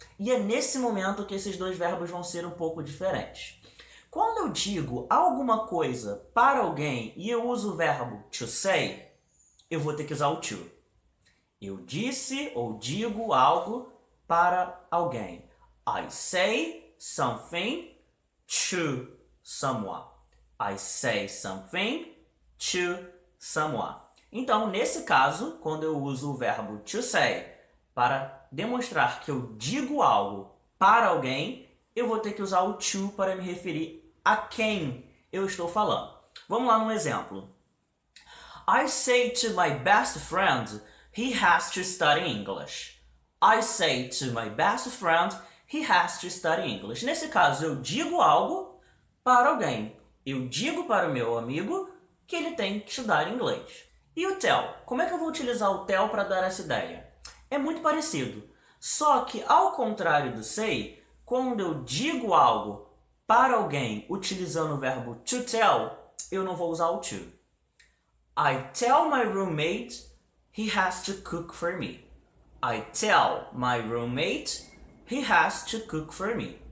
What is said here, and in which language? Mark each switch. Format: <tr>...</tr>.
<pt>E é nesse momento que esses dois verbos vão ser um pouco diferentes. Quando eu digo alguma coisa para alguém e eu uso o verbo to say, eu vou ter que usar o to. Eu disse ou digo algo para alguém.</pt> <en>I say something to someone. I say something to someone.</en> <pt>Então, nesse caso, quando eu uso o verbo to say para demonstrar que eu digo algo para alguém, eu vou ter que usar o to para me referir a quem eu estou falando. Vamos lá num exemplo.</pt> <en>I say to my best friend, he has to study English. I say to my best friend, he has to study English.</en> <pt>Nesse caso, eu digo algo para alguém. Eu digo para o meu amigo que ele tem que estudar inglês. E o tell? Como é que eu vou utilizar o tell para dar essa ideia? É muito parecido. Só que, ao contrário do say, quando eu digo algo para alguém utilizando o verbo to tell, eu não vou usar o to.</pt> <en>I tell my roommate he has to cook for me. I tell my roommate he has to cook for me.</en>